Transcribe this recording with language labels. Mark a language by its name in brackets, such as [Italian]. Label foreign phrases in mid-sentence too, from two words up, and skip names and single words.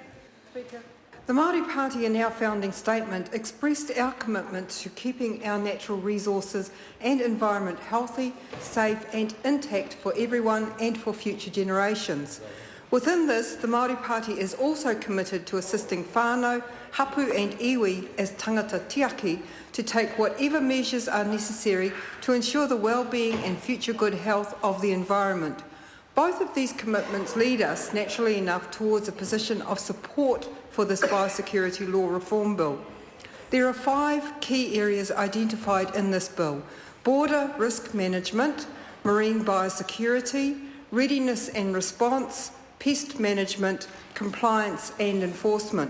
[English] The Māori Party in our founding statement expressed our commitment to keeping our natural resources and environment healthy, safe and intact for everyone and for future generations. Within this, the Māori Party is also committed to assisting whānau, hapu and iwi as [Māori] tangata tiaki [English] to take whatever measures are necessary to ensure the well-being and future good health of the environment. Both of these commitments lead us, naturally enough, towards a position of support for this biosecurity law reform bill. There are 5 key areas identified in this bill: border risk management, marine biosecurity, readiness and response, pest management, compliance and enforcement.